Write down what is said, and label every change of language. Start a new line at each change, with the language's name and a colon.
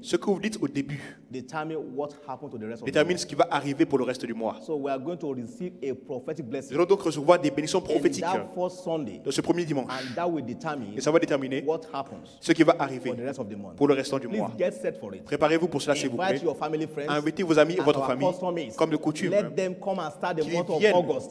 French: ce que vous dites au début détermine ce qui va arriver pour le reste du mois.
English: So we are going to receive a prophetic blessing.
French: Nous allons donc recevoir des bénédictions prophétiques de ce premier dimanche.
English: And that will determine
French: et ça va déterminer
English: what happens
French: ce qui va arriver
English: for the rest of the month.
French: Pour le restant du mois.
English: Get set for it.
French: Préparez-vous pour cela, s'il vous plaît.
English: Your family, friends,
French: invitez vos amis et votre famille, comme de coutume.
English: Let them come and start the month of August